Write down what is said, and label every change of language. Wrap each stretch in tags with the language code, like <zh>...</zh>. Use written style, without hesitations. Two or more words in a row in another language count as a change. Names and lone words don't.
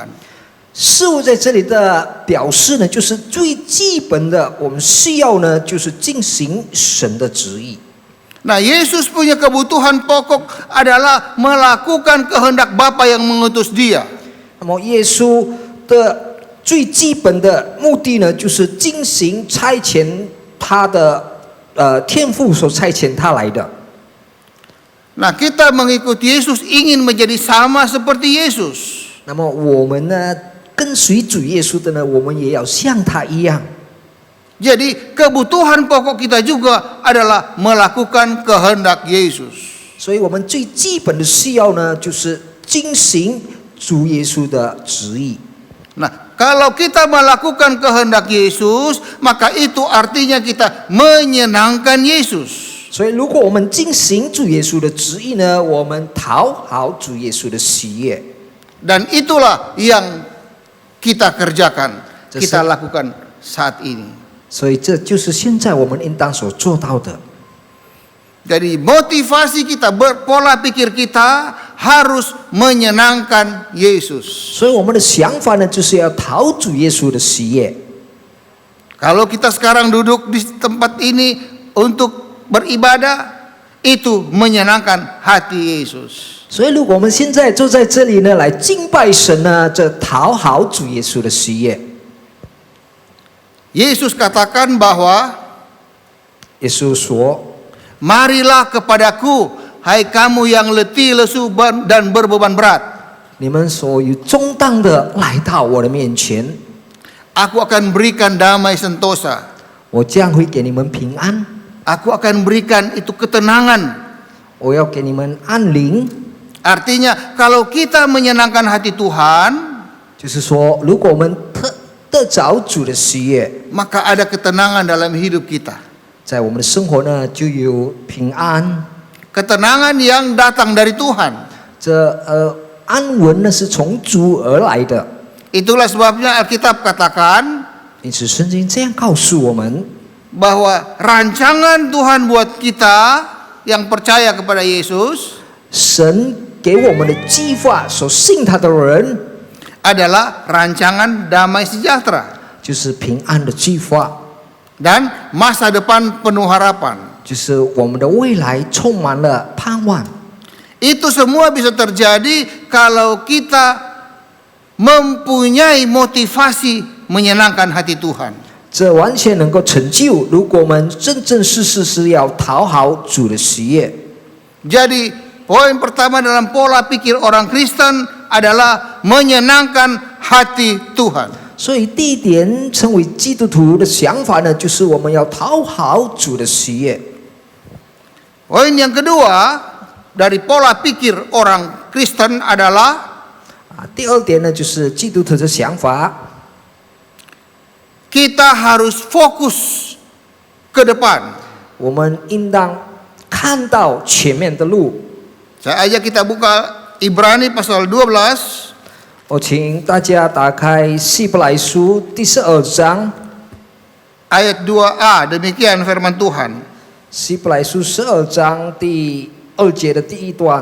<zh>事物在这里的表示呢，就是最基本的，我们需要呢，就是进行神的旨意。</zh> <id>Nah, Yesus punya kebutuhan pokok adalah melakukan kehendak Bapa yang mengutus Dia.</id> <zh>那么耶稣的最基本的目的呢，就是进行差遣他的天父所差遣他来的。</zh> <id>Nah, kita mengikuti Yesus ingin menjadi sama seperti Yesus.</id> <zh>那么我们呢，跟随主耶稣的呢，我们也要像他一样。</zh> <id>Jadi kebutuhan pokok kita juga adalah melakukan kehendak Yesus.</id> <zh>所以我们最基本的需要呢，就是进行主耶稣的旨意。</zh> <id>Nah, kalau kita melakukan kehendak Yesus, maka itu artinya kita menyenangkan Yesus.</id> <zh>所以，如果我们进行主耶稣的旨意呢，我们讨好主耶稣的喜悦。</zh> <id>Dan itulah yang kita kerjakan, kita lakukan saat ini.</id> <zh>所以，这就是现在我们应当所做到的。</zh> <id>Jadi motivasi kita, pola pikir kita harus menyenangkan Yesus.</id> <zh>所以，我们的想法呢，就是要讨主耶稣的喜悦。</zh> <id>Kalau kita sekarang duduk di tempat ini untuk beribadah, itu menyenangkan hati Yesus.</id> <zh>所以，如果我们现在坐在这里呢，来敬拜神呢，这讨好主耶稣的喜悦。</zh> <id>Yesus katakan bahwa</id> <zh>耶稣说</zh> <id>marilah kepadaku, hai kamu yang letih, lesu dan berbeban berat.</id> <zh>你们所有重担的来到我的面前，</zh> <id>Aku akan berikan damai sentosa.</id> <zh>我将会给你们平安，</zh> <id>Aku akan berikan itu ketenangan.</id> <zh>我要给你们安宁。</zh> <id>Artinya kalau kita menyenangkan hati Tuhan,</id> <zh>就是说，如果我们得着主的喜悦，</zh> <id>maka ada ketenangan dalam hidup kita.</id> <zh>在我们的生活呢，就有平安。</zh> <id>Ketenangan yang datang dari Tuhan.</id> <zh>这安稳呢，是从主而来的。</zh> <id>Itulah sebabnya Alkitab katakan</id> <zh>因此，圣经这样告诉我们，</zh> <id>bahwa rancangan Tuhan buat kita yang percaya kepada Yesus</id> <zh>神给我们的计划，所信他的人，</zh> <id>adalah rancangan damai sejahtera</id> <zh>就是平安的计划，</zh> <id>dan masa depan penuh harapan.</id> <zh>就是我们的未来充满了盼望。</zh> <id>Itu semua bisa terjadi kalau kita mempunyai motivasi menyenangkan hati Tuhan.</id> <zh>这完全能够成就，如果我们真正是要讨好主的喜悦。</zh> <id>Jadi poin pertama dalam pola pikir orang Kristen adalah menyenangkan hati Tuhan.</id> <zh>所以第一点，成为基督徒的想法呢，就是我们要讨好主的喜悦。</zh> <id>Poin yang kedua dari pola pikir orang Kristen adalah</id> <zh>第二点呢，就是基督徒的想法，</zh> <id>kita harus fokus ke depan.</id> <zh>我们应当看到前面的路。</zh> <id>Saya ajak kita buka Ibrani pasal 12.</id> <zh>我请大家打开希伯来书第12章</zh> <id>ayat 2a, demikian firman Tuhan.</id> <zh>希伯来书12章第2节的第一段。</zh>